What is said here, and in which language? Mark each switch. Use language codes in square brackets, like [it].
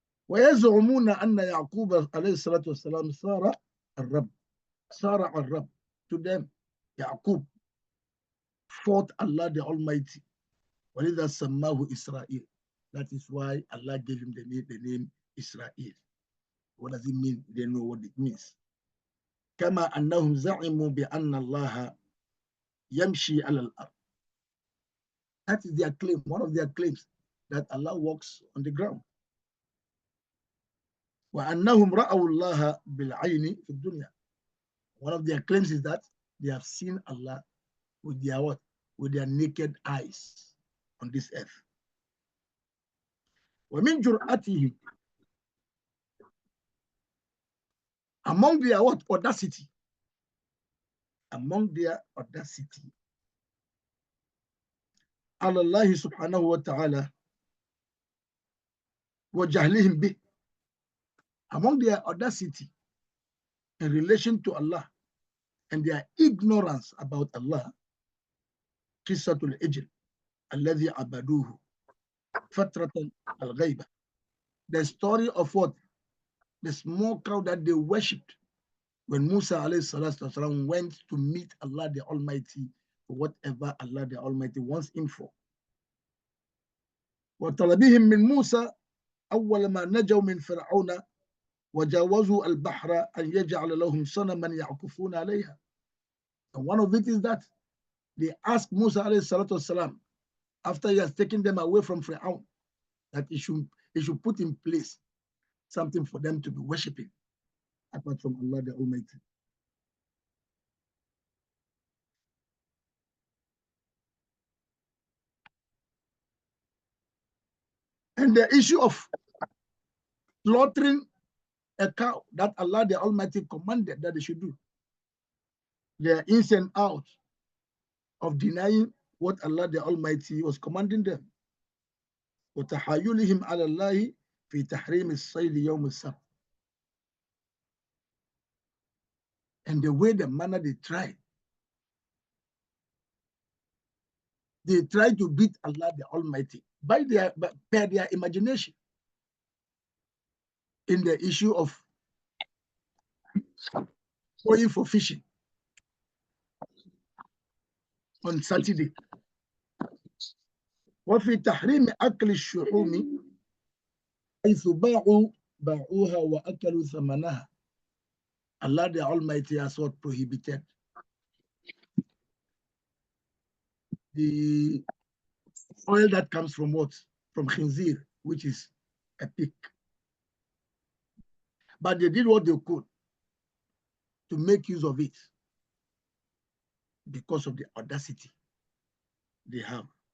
[ar] ويزعمون أن يعقوب عليه الصلاة والسلام صار الرب. [en] To them, Yaqub fought Allah the Almighty. [ar] وَلِذَا سَمَّاهُ إِسْرَائِيل. [en] That is why Allah gave him the name Israel. What does it mean? They know what it means. [ar] كما أنهم زعموا بأن الله يمشي على الأرض. [en] That is their claim, one of their claims, that Allah walks on the ground. [ar] وأنهم رأوا الله بالعين في الدنيا. [en] One of their claims is that they have seen Allah with their what? With their naked eyes on this earth. [ar] ومن جرأته, [en] among their what? Audacity. Among their audacity. [ar] على الله سبحانه وتعالى وجهلهم به. [en] Among their audacity in relation to Allah and their ignorance about Allah, [ar] قصة العجل الذي عبدوه فترة الغيبة. [en] The story of what? The small crowd that they worshipped when Musa alayhi salatu wasalam went to meet Allah the Almighty for whatever Allah the Almighty wants him for. [ar] وطلبهم من موسى أول ما نجوا من فرعون وجاوزوا البحر أن يجعل لهم صنما يعكفون عليها. [en] And one of it is that they asked Musa alayhi salatu wasalam, after he has taken them away from Fir'aun, that he should put in place something for them to be worshipping apart from Allah the Almighty. And the issue of slaughtering a cow that Allah the Almighty commanded that they should do, they are in and out of denying what Allah the Almighty was commanding them. [ar] وتحايلهم على الله في تحريم الصيد يوم السبت. [en] And the way, the manner they try to beat Allah the Almighty by their imagination in the issue of going for fishing on Saturday. [ar] وفي تحريم أكل الشحوم حيث باعوها وأكلوا ثمنها. [en] Allah the Almighty has what? Prohibited the oil that comes from what? From khinzir, which is a pig. But they did what they could to make use of it because of the audacity they have.